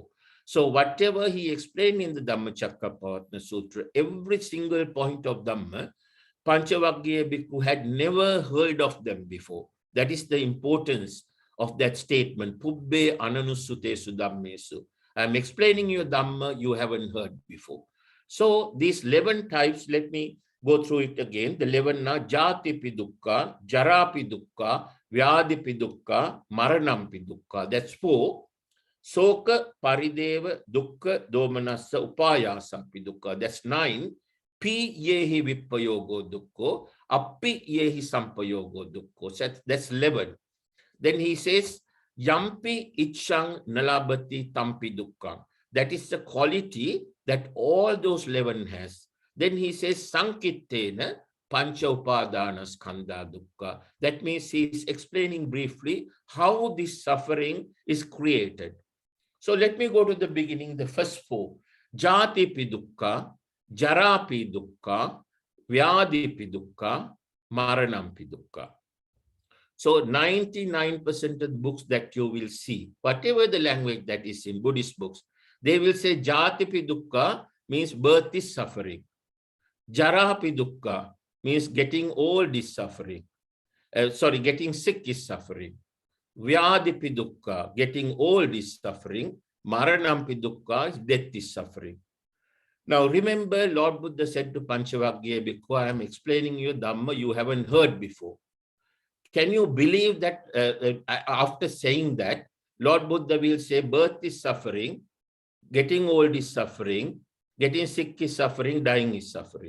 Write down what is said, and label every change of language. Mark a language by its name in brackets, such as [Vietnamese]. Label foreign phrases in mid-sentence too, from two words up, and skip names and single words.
[English] So whatever he explained in the Dhammachakka Partner Sutra, every single point of Dhamma, Panchavaggiya Bhikkhu had never heard of them before. That is the importance of that statement, [Pali] Pubbe Ananusutesu Dhammesu. [English] I'm explaining you Dhamma you haven't heard before. So these 11 types, let me go through it again. [Pali] The 11 na, Jatipi dukkha, Jarapi dukkha, Vyadipi dukkha, Maranampi dukkha. [English] That's 4. [Pali] Soka parideva dukkha domanassa upayasapi dukkha. [English] That's 9. [Pali] Pi yehi vippayogo dukkho, appi yehi sampayogo dukkho. [English] That's 11. Then he says, [Pali] Yampi icchaṃ nalabati tampi dukkhaṃ. [English] That is the quality that all those 11 has. Then he says, [Pali] Sankittena pancha upadana skandha dukkha. [English] That means he is explaining briefly how this suffering is created. So let me go to the beginning, the first 4. [Pali] Jatipi dukkha, jarapi dukkha, vyadipi dukkha, maranampi dukkha. [English] So 99% of the books that you will see, whatever the language that is in Buddhist books, they will say [Pali] Jatipi dukkha [English] means birth is suffering. [Pali] Jarapi dukkha [English] means getting old is suffering. Getting sick is suffering. [Pali] Vyadipi dukkha, [English] getting old is suffering. [Pali] Maranampi dukkha [English] is death is suffering. Now remember, Lord Buddha said to Panchavagya Bhikkhu, I am explaining you Dhamma you haven't heard before. Can you believe that after saying that, Lord Buddha will say birth is suffering, getting old is suffering, getting sick is suffering, dying is suffering.